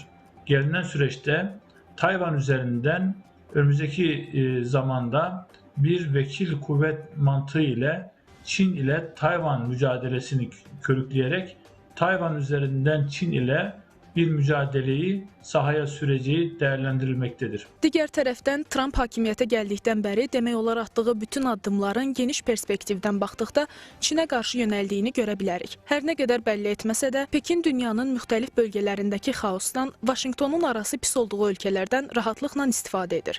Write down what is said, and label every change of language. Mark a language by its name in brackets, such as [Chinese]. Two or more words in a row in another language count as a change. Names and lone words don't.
[Turkish] Gelinen süreçte Tayvan üzerinden önümüzdeki zamanda bir vekil kuvvet mantığı ile Çin ile Tayvan mücadelesini körükleyerek Tayvan üzerinden Çin ile bir mücadeleyi sahaya süreceği değerlendirilmektedir. [Azerbaijani] Digər tərəfdən Trump hakimiyyətə gəldikdən bəri demək olar atdığı bütün addımların geniş perspektivdən baxdıqda Çinə qarşı yönəldiyini görə bilərik. Hər nə qədər bəlli etməsə də, Pekin dünyanın müxtəlif bölgələrindəki xaosdan, Vaşinqtonun arası pis olduğu ölkələrdən rahatlıqla istifadə edir.